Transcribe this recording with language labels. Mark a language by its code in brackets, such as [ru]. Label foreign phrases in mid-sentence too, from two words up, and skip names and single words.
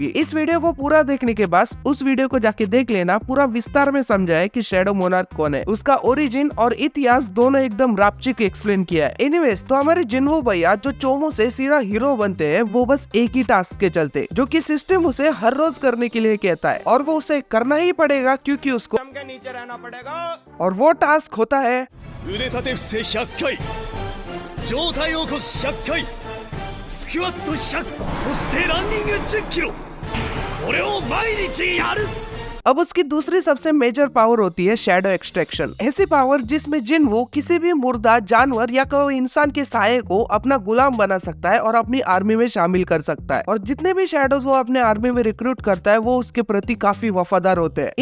[hi] इस वीडियो को पूरा देखने के बाद उस वीडियो को जाके देख लेना, पूरा विस्तार में समझा है कि शैडो मोनार्क कौन है, उसका ओरिजिन और इतिहास दोनों एकदम रापचिक एक्सप्लेन किया है। एनीवेज, तो हमारे जिनवू भैया जो चोमो से सीधा हीरो बनते हैं, वो बस एक ही टास्क के चलते, जो कि सिस्टम उसे हर रोज करने के लिए कहता है और वो उसे करना ही पड़ेगा क्योंकि उसको नीचे रहना पड़ेगा। और वो टास्क होता है [ja] 腕立て伏せ100回、上体起こし100回、スクワット100、そしてランニング10キロ。これを毎日やる。 [hi] अब उसकी दूसरी सबसे मेजर पावर होती है [en] shadow extraction. [hi] ऐसी पावर जिसमें जिनवू किसी भी मुर्दा जानवर या कोई इंसान के साये को अपना गुलाम बना सकता है और अपनी आर्मी में शामिल कर सकता है, और जितने भी शैडोज वो अपने आर्मी में रिक्रूट करता है वो उसके प्रति काफी वफादार होते हैं।